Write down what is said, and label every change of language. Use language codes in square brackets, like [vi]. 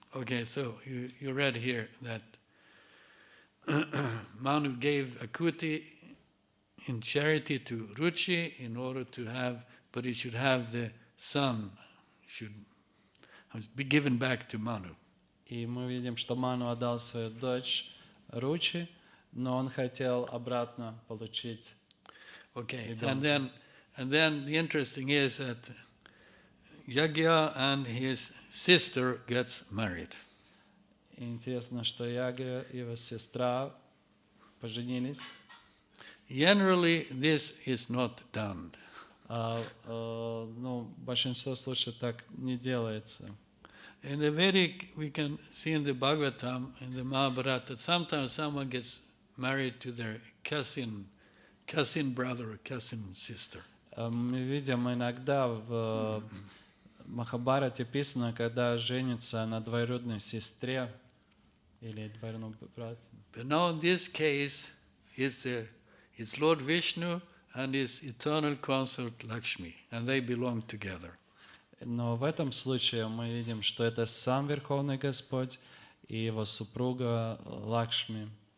[en] Okay, so you read here that Manu gave Akuti in charity to Ruchi in order to have, but he should have the son, should be given back to Manu. [ru] И мы видим, что Ману отдал свою дочь Ручи, но он хотел обратно получить [en] Okay, [ru] ребенка. [en] and then the interesting is that Yagya and his sister gets married. [ru] И интересно, что Ягья и его сестра поженились. [en] Generally, this is not done. [ru] Ну, большинство случаев так не делается. [en] In the Vedic, we can see in the Bhagavatam, in the Mahabharata, sometimes someone gets married to their cousin brother or cousin sister. [ru] Мы видим иногда в Махабхарате писано, когда женится на двоюродной сестре или двоюродном брате. [en] But now in this case, it's Lord Vishnu and his eternal consort Lakshmi, and they belong together. [ru] Но в этом случае мы видим, что это сам Верховный Господь и его супруга Лакшми.